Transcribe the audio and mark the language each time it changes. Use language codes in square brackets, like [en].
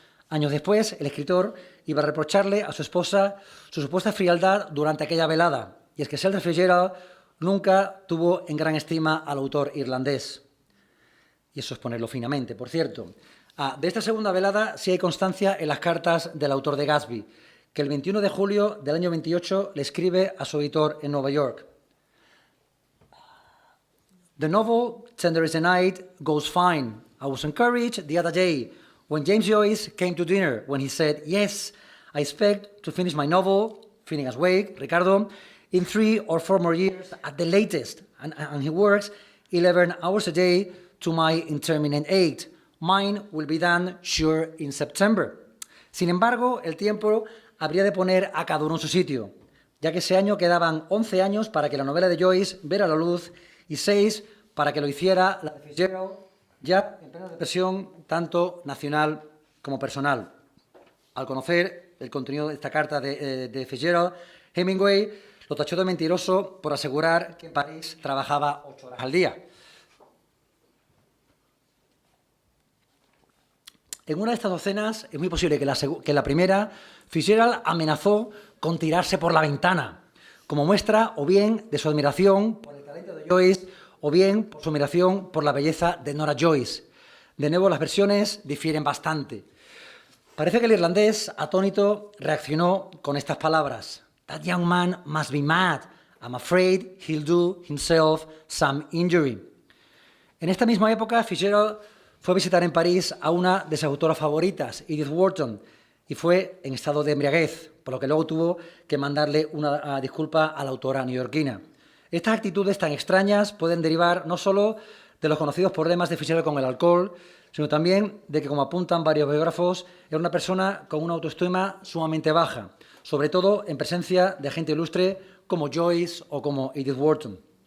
[es] Años después, el escritor iba a reprocharle a su esposa su supuesta frialdad durante aquella velada, y es que Sheldon Fitzgerald nunca tuvo en gran estima al autor irlandés. Y eso es ponerlo finamente, por cierto. De esta segunda velada sí hay constancia en las cartas del autor de Gatsby, que el 21 de julio del año 28 le escribe a su editor en Nueva York. [en] The novel, Tender is the Night, goes fine. I was encouraged the other day when James Joyce came to dinner, when he said, yes, I expect to finish my novel, Finnegan's Wake, Ricardo, in 3 or 4 more years at the latest. And he works 11 hours a day to my intermittent 8. Mine will be done, sure, in September. [es] Sin embargo, el tiempo habría de poner a cada uno en su sitio, ya que ese año quedaban 11 años para que la novela de Joyce viera la luz y 6 para que lo hiciera la de Fitzgerald, ya en plena depresión tanto nacional como personal. Al conocer el contenido de esta carta de Fitzgerald, Hemingway lo tachó de mentiroso por asegurar que en París trabajaba 8 horas al día. En una de estas docenas es muy posible que la primera, Fitzgerald amenazó con tirarse por la ventana, como muestra o bien de su admiración por el talento de Joyce o bien por su admiración por la belleza de Nora Joyce. De nuevo, las versiones difieren bastante. Parece que el irlandés, atónito, reaccionó con estas palabras. [en] That young man must be mad. I'm afraid he'll do himself some injury. [es] En esta misma época, Fitzgerald fue a visitar en París a una de sus autoras favoritas, Edith Wharton, y fue en estado de embriaguez, por lo que luego tuvo que mandarle una disculpa a la autora neoyorquina. Estas actitudes tan extrañas pueden derivar no solo de los conocidos problemas de Fitzgerald con el alcohol, sino también de que, como apuntan varios biógrafos, era una persona con una autoestima sumamente baja, sobre todo en presencia de gente ilustre como Joyce o como Edith Wharton.